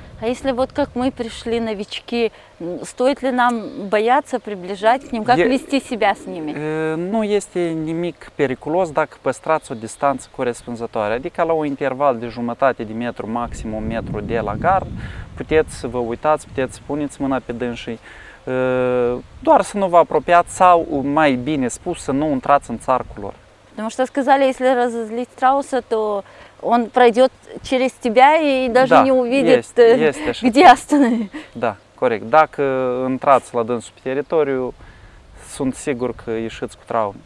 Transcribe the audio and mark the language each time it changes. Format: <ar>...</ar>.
<ru>А если вот как мы пришли новички, стоит ли нам бояться приближать к ним, как вести себя с ними?</ru> <ro>Nu este nimic periculos dacă păstrați o distanță corespunzătoare, adică la un interval de jumătate de metru, maxim un metru de la gard, puteți să vă uitați, puteți să puneți mâna pe dânsii, doar să nu vă apropiați sau, mai bine spus, să nu intrați în țarcul lor.</ro> <ru>Потому что сказали, если разозлить страуса, то он пройдет через тебя и даже не увидит, где остановить.</ru> <ro>Da, corect. Dacă intrați la dânsul pe teritoriu, sunt sigur că ieșiți cu traume.</ro>